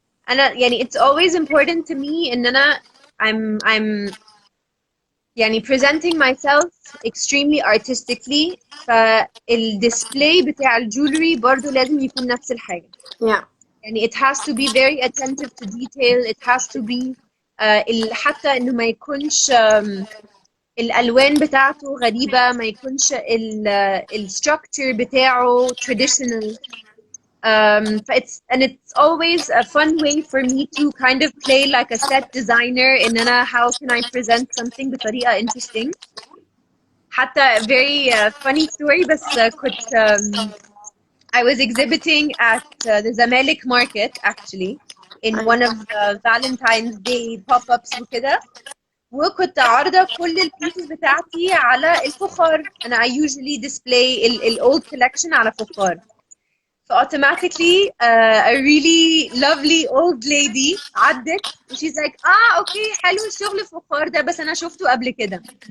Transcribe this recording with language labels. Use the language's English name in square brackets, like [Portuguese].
[Arabic] أنا يعني [English] it's always important to me [Arabic] إن أنا [English] I'm يعني presenting myself extremely artistically. [Arabic] فالديسبلاي بتاع الجولري برضو لازم يكون نفس الحاجة. [English] Yeah. يعني it has to be very attentive to detail. It has to be [Arabic] حتى إنه ما يكونش الألوان بتاعته غريبة، ما يكونش الstructure بتاعه traditional. [English] It's always a fun way for me to kind of play like a set designer إن أنا how can I present something بطريقة interesting. [Arabic] حتى [English] very funny story، [Arabic] بس كنت [English] I was exhibiting at the Zamalek market actually in one of the Valentine's Day pop-ups [Arabic] وكده، وكنت عارضة كل البيسز بتاعتي على الفخار. أنا [English] I usually display ال old collection [Arabic] على فخار. فautomatically [English] a really lovely old lady [Arabic] عدت [English] and she's like okay [Arabic] حلو الشغل الفخار ده، بس أنا شفته قبل كده.